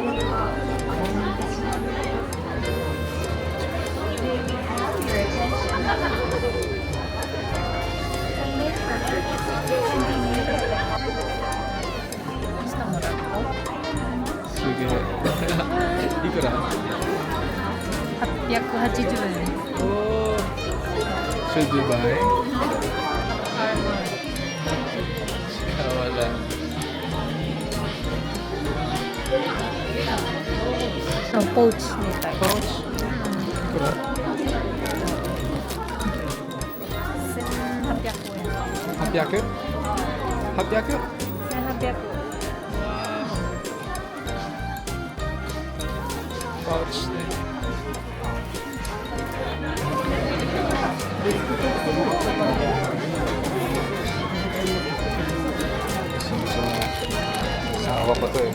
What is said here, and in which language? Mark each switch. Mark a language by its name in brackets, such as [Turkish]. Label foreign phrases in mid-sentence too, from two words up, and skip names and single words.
[Filipino] Sige. Ikura? [English] 880 yen. Oh. Should we buy? [Filipino] Wala. [Japanese] Pouch みたい。 Pouch? Ikura? 1800円。 800? 800? 1800 [Filipino] Pouch din. Sawa ko to eh.